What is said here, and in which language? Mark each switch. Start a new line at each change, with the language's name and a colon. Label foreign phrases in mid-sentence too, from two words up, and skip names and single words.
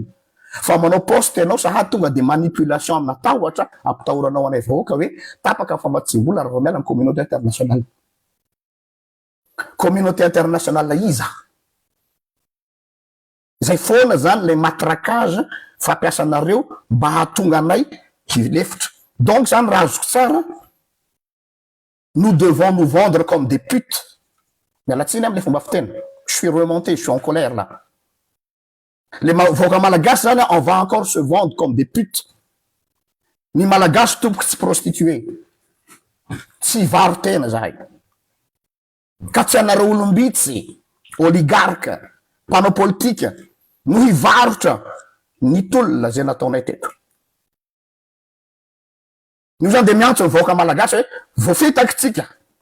Malagasy: Fa manao poste anao sahady tonga de manipulation amina tahotra ampitahoranao anay vahoaka hoe tapaka famatsim-bola raha vao miala amin'ny
French: communauté internationale. Communauté internationale iza?
Malagasy: Zay foana zany le matraquage fampiasanareo mba hahatonga anay hilefitra. Donc zany raha azoko tsara,
French: nous devons nous vendre comme des putes.
Malagasy: Mialatsiny am'le fomba fiteny.
French: Je suis remonté, je suis en colère là.
Malagasy: Les vahoaka malagasy zany,
French: on va encore se vendre comme des putes.
Malagasy: Ny malagasy tomboky tsy prostitué. Tsy varo tena zahay. Ka tsy anareo olombitsy, oligarque, mpanao politika, no hivarotra ny tolona zay nataonay teto. Io zany de miantso ny vahoaka malagasy hoe voafitaky tsika.